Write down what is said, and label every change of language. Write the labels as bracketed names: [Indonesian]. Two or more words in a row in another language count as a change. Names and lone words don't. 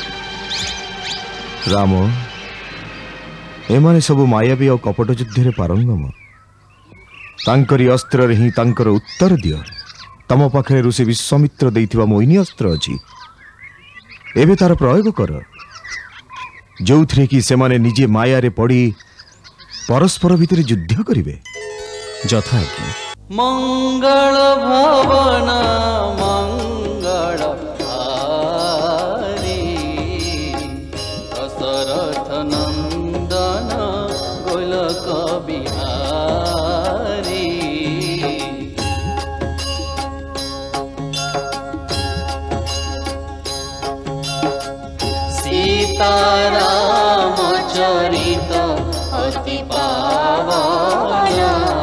[Odia] ରାମ ଏମାନେ ସବୁ ମାୟାବୀ ଓ କପଟ ଯୁଦ୍ଧ ରେ ପାରଙ୍ଗମ ତାଙ୍କରି ଅସ୍ତ୍ର ରେ ହିଁ ତାଙ୍କର ଉତ୍ତର ଦିଅ। ତମ ପାଖରେ ଋଷି ବିଶ୍ୱାମିତ୍ର ଦେଇଥିବା ମୋହିନୀ ଅସ୍ତ୍ର ଅଛି ଏବେ ତାର ପ୍ରୟୋଗ କର ଯେଉଁଥିରେ କି ସେମାନେ ନିଜେ ମାୟା ରେ ପଡ଼ି ପରସ୍ପର ଭିତର ଯୁଦ୍ଧ କରିବେ। ଯଥା ଆଜ୍ଞା। [Awadhi] मंगल भवन मंगल हारी दशरथ नंदन गोलक बिहारी सीताराम चरित अति पावना